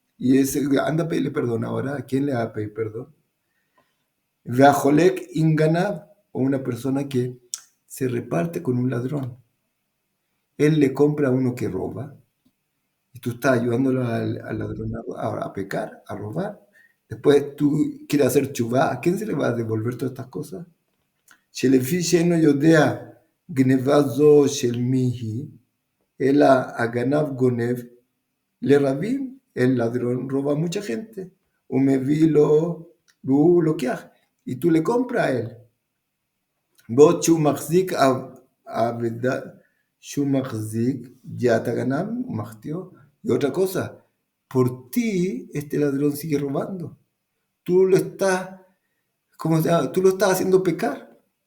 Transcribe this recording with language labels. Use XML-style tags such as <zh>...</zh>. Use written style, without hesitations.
<es>Y ese anda a pedirle perdón ahora. ¿A quién le va a pedir perdón?</es> <he>Veajolek inganab,</he> <es>o una persona que se reparte con un ladrón. Él le compra a uno que roba, y tú estás ayudándolo al ladrón a pecar, a robar. Después tú quieres hacer chubá. ¿A quién se le va a devolver todas estas cosas?</es> <he>שלפי שאינו יודע גנבה זו של מי היא, אלא הגנב גונב לרבים,</he> <es>el ladrón roba a mucha gente,</es> <he>ומביא לו, והוא לוקח,</he> <es>y tú le compras a él.</es> <he>בעוד שהוא מחזיק עבדה, שהוא מחזיק ג'ת הגנב, ומחטיאו,</he> <es>y otra cosa, por ti este ladrón sigue robando. Tú lo estás, tú lo estás haciendo pecar.</es>